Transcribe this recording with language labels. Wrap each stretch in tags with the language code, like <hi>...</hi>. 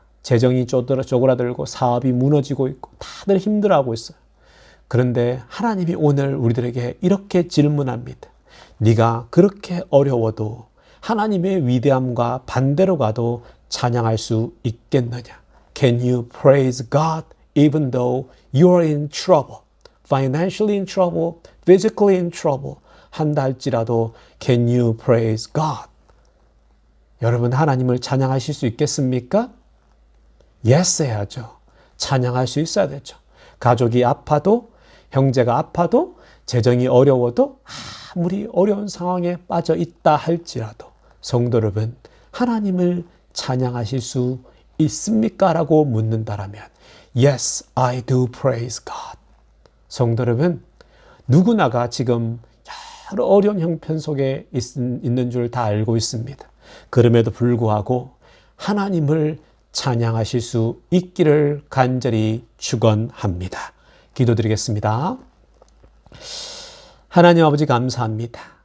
<ko>재정이 쪼그라들고 사업이 무너지고 있고 다들 힘들어하고 있어요. 그런데 하나님이 오늘 우리들에게 이렇게 질문합니다. 네가 그렇게 어려워도 하나님의 위대함과 반대로 가도 찬양할 수 있겠느냐?</ko> <en>Can you praise God even though you are in trouble? Financially in trouble, physically in trouble.</en> <ko>한다 할지라도</ko> <en>Can you praise God?</en> <ko>여러분 하나님을 찬양하실 수 있겠습니까? Yes 해야죠. 찬양할 수 있어야 되죠. 가족이 아파도, 형제가 아파도, 재정이 어려워도, 아무리 어려운 상황에 빠져 있다 할지라도 성도 여러분 하나님을 찬양하실 수 있습니까? 라고 묻는다라면</ko> <en>Yes, I do praise God.</en> <ko>성도 여러분 누구나가 지금 여러 어려운 형편 속에 있는 줄 다 알고 있습니다. 그럼에도 불구하고 하나님을 찬양하실 수 있기를 간절히 축원합니다. 기도드리겠습니다. 하나님 아버지 감사합니다.</ko>